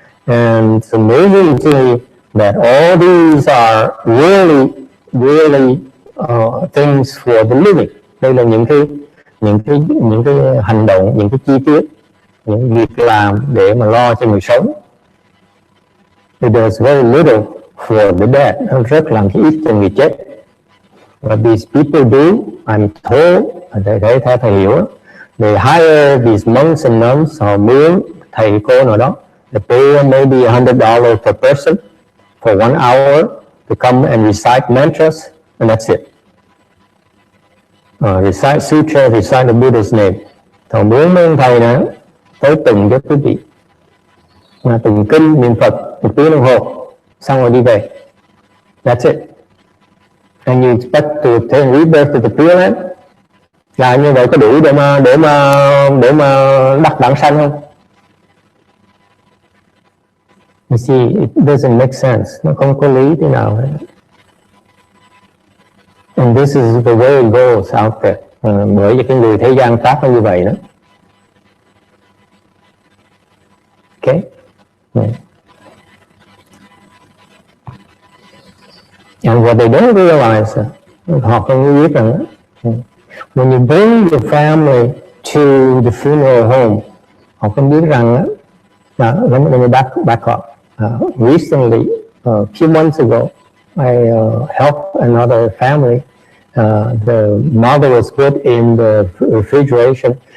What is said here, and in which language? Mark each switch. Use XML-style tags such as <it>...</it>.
<en>And it's amazing to me that all these are really things for the living.</en> <vi>Đây là những cái hành động, những cái chi tiết, những việc làm để mà lo cho người sống.</vi> <en>It does very little for the dead.</en> <vi>Nó rất làm cái ít cho người chết.</vi> <en>What these people do, I'm told,</en> <vi>thầy hiểu,</vi> <en>they hire these monks and nuns,</en> <vi>họ mướn thầy cô nào đó,</vi> <en>they pay maybe $100 per person for 1 hour to come and recite mantras, and that's it. Recite sutra, recite the Buddha's name.</en> <vi>Họ mướn mấy thầy nữa tới từng cho quý vị, từng kinh niệm Phật 1 tiếng đồng hồ, xong rồi đi về.</vi> <en>That's it. And you expect to attain rebirth to the Pureland?</en> <vi>Là như vậy có đủ để mà đắc vãng sanh không?</vi> <en>You see, it doesn't make sense.</en> <vi>Nó không có lý thế nào hết.</vi> <en>And this is the way it goes out there.</en> <vi>Bởi vì cái người thế gian tác nó như vậy đó.</vi> <en>Okay? And what they don't realize,</en> <vi>họ không biết rằng</vi> <en>when you bring your family to the funeral home, họ không biết rằng let me back up. Recently, a few months ago, I helped another family. The mother was put in the refrigeration.</en>